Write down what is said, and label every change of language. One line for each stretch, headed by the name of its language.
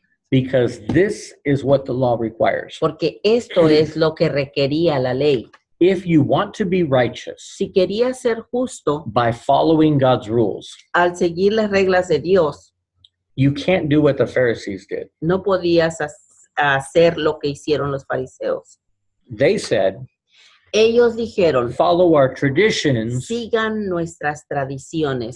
English: Because this is what the law requires.
Spanish: Porque esto es lo que requería la ley.
English: If you want to be righteous
Spanish: Si querías ser justo
English: by following God's rules,
Spanish: al seguir las reglas de Dios,
English: you can't do what the Pharisees did.
Spanish: no podías hacer lo que hicieron los fariseos.
English: They said,
Spanish: Ellos dijeron,
English: follow our traditions
Spanish: sigan nuestras tradiciones